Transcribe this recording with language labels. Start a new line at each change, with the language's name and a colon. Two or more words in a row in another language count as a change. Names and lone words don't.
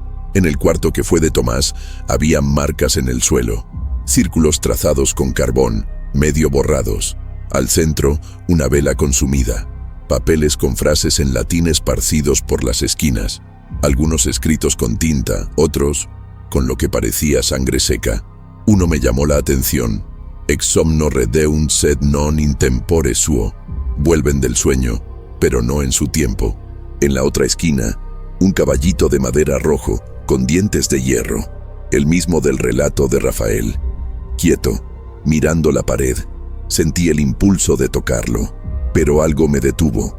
Spanish: En el cuarto que fue de Tomás había marcas en el suelo, círculos trazados con carbón, medio borrados. Al centro, una vela consumida, papeles con frases en latín esparcidos por las esquinas, algunos escritos con tinta, otros con lo que parecía sangre seca. Uno me llamó la atención.
Latin: Ex somno redeunt sed non in tempore suo.
Spanish: Vuelven del sueño, pero no en su tiempo. En la otra esquina, un caballito de madera rojo, con dientes de hierro, el mismo del relato de Rafael. Quieto, mirando la pared, sentí el impulso de tocarlo, pero algo me detuvo.